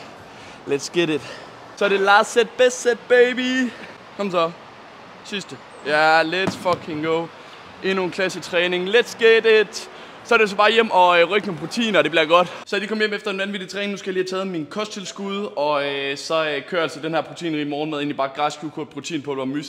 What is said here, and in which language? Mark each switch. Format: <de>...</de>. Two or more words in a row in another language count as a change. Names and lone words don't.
<en>Let's get it.</en> <da>Så er det</da> <en>last set, best set, baby.</en> <da>Kom så. Sidste. Ja,</da> <en>let's fucking go.</en> <da>Endnu en klasse træning.</da> <en>Let's get it.</en> <da>Så er det så bare hjem og rykke nogle proteiner, det bliver godt. Så er de kommet hjem efter en vanvittig træning. Nu skal jeg lige have taget min kosttilskud, og så kører altså den her proteinrige morgenmad egentlig bare græsklukurt, proteinpulver og mysli.</da>